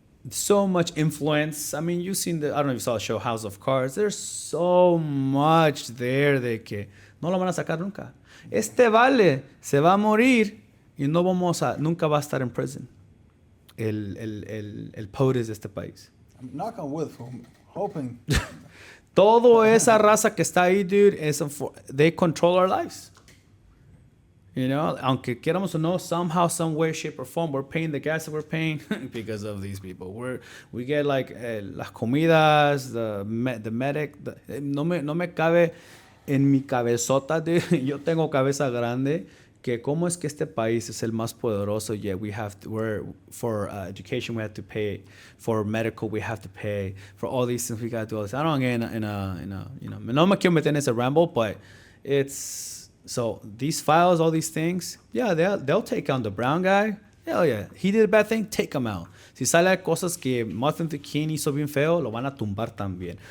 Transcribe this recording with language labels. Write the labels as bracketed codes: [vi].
[en] So much influence. I mean, you've seen I don't know if you saw the show House of Cards. There's so much there [es] de que no lo van a sacar nunca. Este vale se va a morir y nunca va a estar en prison. El POTUS de este país. [en] Knock on wood, hoping. [es] Todo esa raza que está ahí, dude, [en] they control our lives. [es] Aunque queramos o no, [en] somehow, some way, shape, or form, we're paying the gas that we're paying because of these people. We get like [es] las comidas, [en] the medic. [es] No me cabe en mi cabezota, yo tengo cabeza grande, que cómo es que este país es el más poderoso. [en] Yeah, for education we have to pay, for medical we have to pay, for all these things we got to do all this. I don't get in a [es] no me quiero meter en ese [en] ramble, but it's so these files, all these things, yeah, they'll take on the brown guy. Hell yeah, he did a bad thing, take him out. [es] Si sale cosas que Martin Luther King hizo bien feo, lo van a tumbar también.